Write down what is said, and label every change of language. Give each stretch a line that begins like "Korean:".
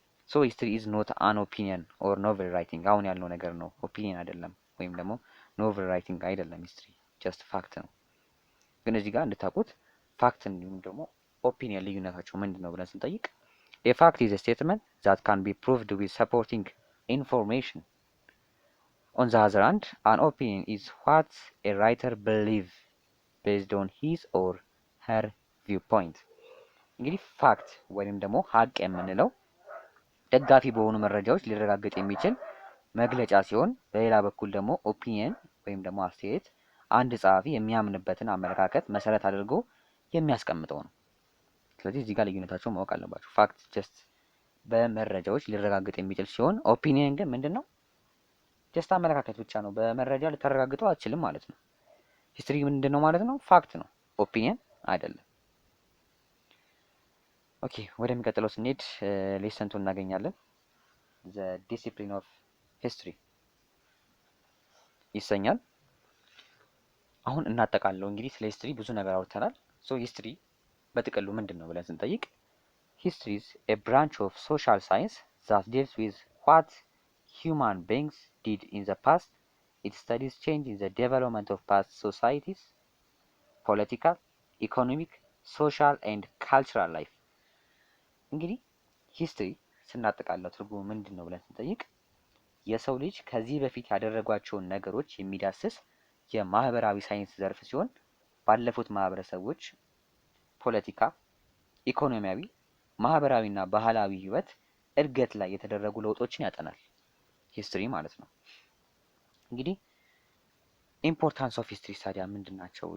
English: ሶ ሂስትሪ ኢዝ ኖት አን ኦፒኒየን ኦር ኖቨል ራይቲንግ።
Amharic: አሁን ያልነው ነገር ነው፣ ኦፒኒየን አይደለም ወይም ደግሞ ኖቨል ራይቲንግ አይደለም። ሂስትሪ ጀስት ፋክት ነው። ግን እዚህ ጋር እንድታውቁት ፋክት እንዲሁም ደግሞ ኦፒኒየን ልዩነታቸው ምንድን ነው ብለን ስንጠይቅ
English: a fact is a statement that can be proved with supporting information. On the other hand, an opinion is what a writer believes based on his or her viewpoint.
Amharic: እንግዲህ ፋክት ወይም ደግሞ ሀቅ የምንለው ደጋፊ በሆኑ መረጃዎች ሊረጋገጥ የሚችል መግለጫ ሲሆን፣ በሌላ በኩል ደግሞ ኦፒኒየን ወይም ደግሞ አስተያየት አንድ ጸሐፊ የሚያምንበትን አመለካከት መሰረት አድርጎ የሚያስቀምጠው ነው። ስለዚህ እዚህ ጋር ልዩነታቸው ማወቅ አለባቸው። ፋክት ጀስት በመረጃዎች ሊረጋገጥ የሚችል ሲሆን ኦፒኒየን ግን ምንድን ነው? ጀስት አመለካከት ብቻ ነው። በመረጃ ልታረጋግጠው አትችልም ማለት ነው። ሂስትሪ ምንድን ነው ማለት ነው? ፋክት ነው፣ ኦፒኒየን አይደለም። ኦኬ ወደሚቀጥለው ስንሄድ ሌሰን 2 እናገኛለን።
English: ዘ ዲሲፕሊን ኦፍ ሂስትሪ
Amharic: ይሰኛል። አሁን እናጠቃለው። እንግዲህ ስለ ሂስትሪ ብዙ ነገር አውርተናል። ሶ ሂስትሪ በጥቅሉ ምንድን ነው ብለን ስንጠይቅ
English: ሂስትሪ ኢዝ ኤ ብራንች ኦፍ ሶሻል ሳይንስ ዛት ዲልስ ዊዝ ዋት human beings did in the past. It studies change in the development of past societies, political, economic, social and cultural life.
Amharic: እንግዲህ ሂስትሪ ስናጠቃለው ትርጉሙ ምንድን ነው ብለን ስንጠይቅ የሰው ልጅ ከዚህ በፊት ያደረጓቸውን ነገሮች የሚዳስስ የማህበራዊ ሳይንስ ዘርፍ ሲሆን ባለፉት ማህበረሰቦች ፖለቲካ፣ ኢኮኖሚያዊ፣ ማህበራዊና ባህላዊ ህይወት እድገት ላይ የተደረጉ ለውጦችን ያጠናል። ሂስትሪ ማለት ነው። እንግዲህ ኢምፖርታንስ ኦፍ ሂስትሪ ታዲያ ምንድን ናቸው?